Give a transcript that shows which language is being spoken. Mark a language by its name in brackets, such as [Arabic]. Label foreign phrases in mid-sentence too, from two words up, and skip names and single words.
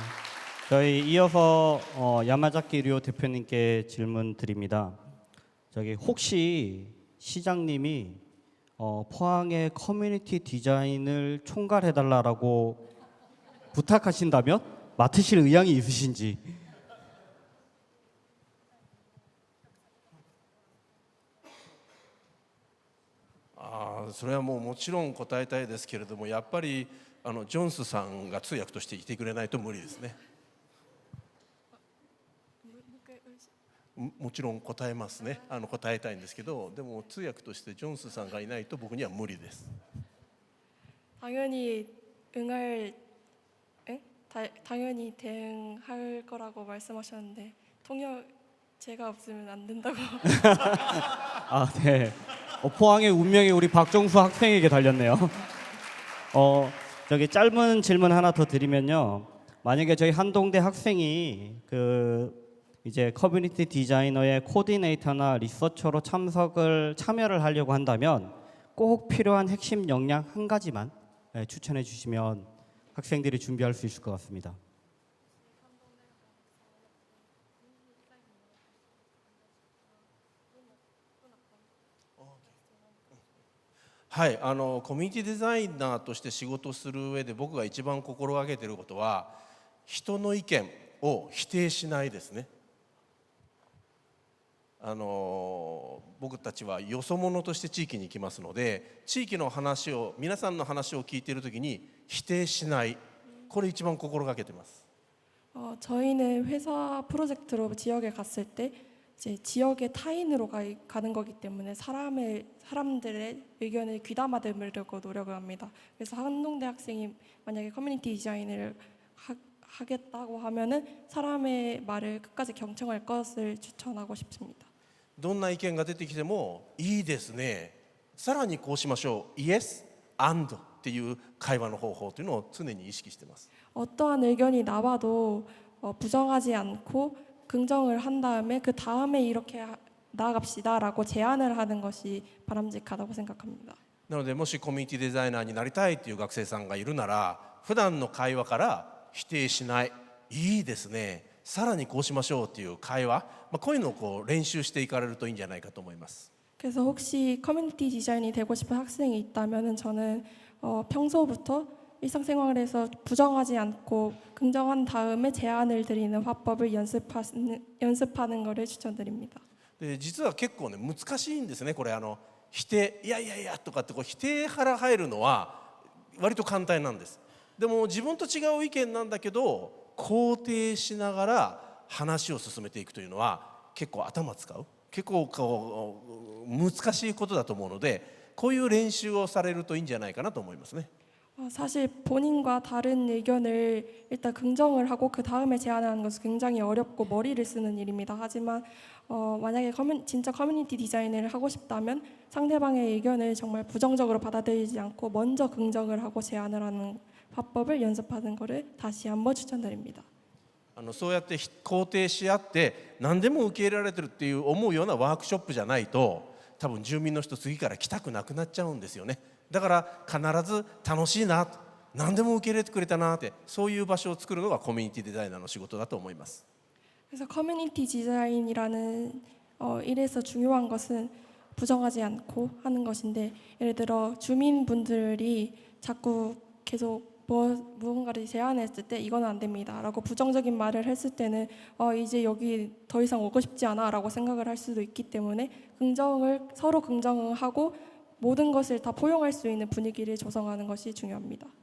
[Korean] 저희 이어서 야마자키 류오 대표님께 질문 드립니다. 저기 혹시 시장님이 포항의 커뮤니티 디자인을 총괄해달라고 부탁하신다면 맡으실 의향이 있으신지. [Japanese] それはもうもちろん答えたいですけれども、やっぱりジョンスさんが通訳としていてくれないと無理ですね。もちろん答えますね。答えたいんですけど、でも通訳としてジョンスさんがいないと僕には無理です。 [Korean] 당연히 응할 당연히 대응할 거라고 말씀하셨는데 통역 제가 없으면 안 된다고. 아, 네. 포항의 운명이 우리 박정수 학생에게 달렸네요. 저기 짧은 질문 하나 더 드리면요. 만약에 저희 한동대 학생이 이제 커뮤니티 디자이너의 코디네이터나 리서처로 참여를 하려고 한다면 꼭 필요한 핵심 역량 한 가지만 추천해 주시면 학생들이 준비할 수 있을 것 같습니다. [Japanese] はい、コミュニティデザイナーとして仕事をする上で僕が一番心がけていることは人の意見を否定しないですね。僕たちはよそ者として地域に行きますので、地域の話を皆さんの話を聞いているときに否定しない、これ一番心がけています。 [Korean] 저희는 회사 프로젝트로 지역에 갔을 때 이제 지역의 타인으로 가는 거기 때문에 사람들의 의견을 귀담아 들으려고 노력을 합니다. 그래서 한동대 학생이 만약에 커뮤니티 디자인을 하겠다고 하면은 사람의 말을 끝까지 경청할 것을 추천하고 싶습니다. [Japanese] どんな意見が出てきてもいいですね、さらにこうしましょう、 [English] yes, and [Japanese] っていう会話の方法というのを常に意識しています。 [Korean] 어떠한 의견이 나와도 부정하지 않고 긍정을 한 다음에 그 다음에 이렇게 나아갑시다라고 제안을 하는 것이 바람직하다고 생각합니다. [Japanese] なのでもしコミュニティデザイナーになりたいっていう学生さんがいるなら、普段の会話から否定しない、いいですね、さらにこうしましょうっていう会話、こういうのを練習していかれるといいんじゃないかと思います。 [Korean] 그래서 혹시 커뮤니티 디자인이 되고 싶은 학생이 있다면은 저는 평소부터 일상생활에서 부정하지 않고 긍정한 다음에 제안을 드리는 화법을 연습하는 것을 추천드립니다. [Japanese] で実は結構ね難しいんですね。これ否定、いやいやいやとかって否定から入るのは割と簡単なんです。でも自分と違う意見なんだけど肯定しながら話を進めていくというのは結構頭使う、結構難しいことだと思うので、こういう練習をされるといいんじゃないかなと思いますね。 [Korean] 사실 본인과 다른 의견을 일단 긍정을 하고 그 다음에 제안하는 것은 굉장히 어렵고 머리를 쓰는 일입니다. 하지만 만약에 진짜 커뮤니티 디자인을 하고 싶다면 상대방의 의견을 정말 부정적으로 받아들이지 않고 먼저 긍정을 하고 제안을 하는 화법을 연습하는 것을 다시 한번 추천드립니다. [Japanese] そうやって肯定し合って何でも受け入れられてるっていう思うようなワークショップじゃないと、多分住民の人次から来たくなくなっちゃうんですよね。だから必ず楽しいな、何でも受け入れてくれたなって、そういう場所を作るのがコミュニティデザイナーの仕事だと思います。 [Korean] 그래서 커뮤니티 디자인이라는 일에서 중요한 것은 부정하지 않고 하는 것인데, 예를 들어 주민분들이 자꾸 계속 무언가를 제안했을 때 이건 안 됩니다 라고 부정적인 말을 했을 때는 이제 여기 더 이상 오고 싶지 않아 라고 생각을 할 수도 있기 때문에 서로 긍정을 하고 모든 것을 다 포용할 수 있는 분위기를 조성하는 것이 중요합니다.